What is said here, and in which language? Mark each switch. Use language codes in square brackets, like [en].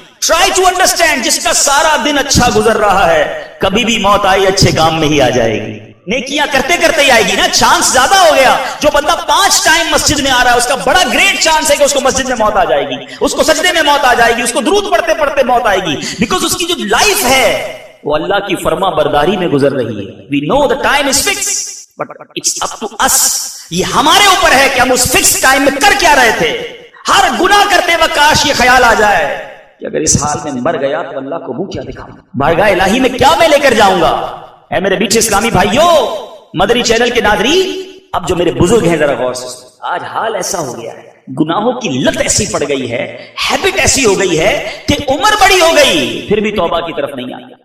[en] try to understand, [ur] جس کا سارا دن اچھا گزر رہا ہے کبھی بھی موت آئی اچھے کام میں ہی آ جائے گی، نیکیاں کرتے کرتے ہی آئے گی نا. چانس زیادہ ہو گیا. جو بندہ 5 ٹائم مسجد میں آ رہا ہے اس کا بڑا گریٹ چانس ہے کہ اس کو مسجد میں موت آ جائے گی، اس کو سجدے میں موت آ جائے گی، اس کو درود پڑھتے پڑھتے موت آئے گی، بیکاز اس کی جو لائف ہے وہ اللہ کی فرما برداری میں گزر رہی ہے. [en] We know the time is fix but it's up to us. [ur] یہ ہمارے اوپر ہے کہ ہم اس فکس ٹائم میں کر کیا رہے تھے. ہر گناہ کرتے وقت کاش یہ خیال آ جائے کہ اگر اس حال میں مر گیا تو اللہ کو منہ کیا دکھاؤں، بارگاہ الہی میں کیا میں لے کر جاؤں گا. اے میرے بیچ اسلامی بھائیوں، مدنی چینل کے ناظرین، اب جو میرے بزرگ ہیں ذرا غور سے، آج حال ایسا ہو گیا ہے، گناہوں کی لت ایسی پڑ گئی ہے، ہیبٹ ایسی ہو گئی ہے کہ عمر بڑی ہو گئی پھر بھی توبہ کی طرف نہیں آئی.